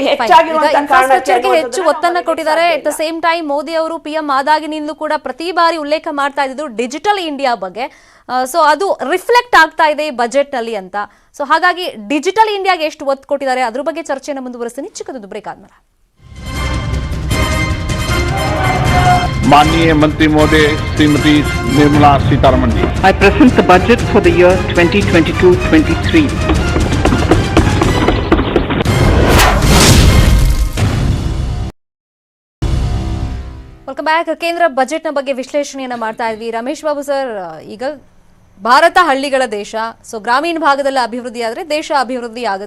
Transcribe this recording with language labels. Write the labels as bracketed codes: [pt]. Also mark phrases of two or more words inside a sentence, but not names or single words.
[kn] ಇನ್ಫ್ರಾಸ್ಟ್ರಕ್ಚರ್ಗೆ ಹೆಚ್ಚು ಒತ್ತನ್ನು ಕೊಟ್ಟಿದ್ದಾರೆ. [en] at the same time [kn] ಮೋದಿ ಅವರು PM ಆದಾಗಿನಿಂದಲೂ ಕೂಡ ಪ್ರತಿ ಬಾರಿ ಉಲ್ಲೇಖ ಮಾಡ್ತಾ ಇದ್ದು ಡಿಜಿಟಲ್ ಇಂಡಿಯಾ ಬಗ್ಗೆ. ಸೊ ಅದು ರಿಫ್ಲೆಕ್ಟ್ ಆಗ್ತಾ ಇದೆ ಈ ಬಜೆಟ್ ನಲ್ಲಿ ಅಂತ. ಸೊ ಹಾಗಾಗಿ ಡಿಜಿಟಲ್ ಇಂಡಿಯಾಗೆ ಎಷ್ಟು ಒತ್ತು ಕೊಟ್ಟಿದ್ದಾರೆ ಅದ್ರ ಬಗ್ಗೆ ಚರ್ಚೆಯನ್ನು ಮುಂದುವರಿಸ್ತೀನಿ. ಚಿಕ್ಕದೊಂದು ಬ್ರೇಕ್ ಆದ್ಮೇಲೆ. [hi] माननीय मंत्री महोदय श्रीमती निर्मला सीतारमण जी। [en] I present the budget for the year 2022-23. welcome back. [kn] ಕೇಂದ್ರ ಬಜೆಟ್ನ ಬಗ್ಗೆ ವಿಶ್ಲೇಷಣೆಯನ್ನ ಮಾಡ್ತಾ ಇದ್ವಿ. ರಮೇಶ್ ಬಾಬು ಸರ್, ಈಗ ಭಾರತ ಹಳ್ಳಿಗಳ ದೇಶ. ಸೊ ಗ್ರಾಮೀಣ ಭಾಗದಲ್ಲಿ ಅಭಿವೃದ್ಧಿ ಆದರೆ ದೇಶ ಅಭಿವೃದ್ಧಿ ಆಗುತ್ತೆ.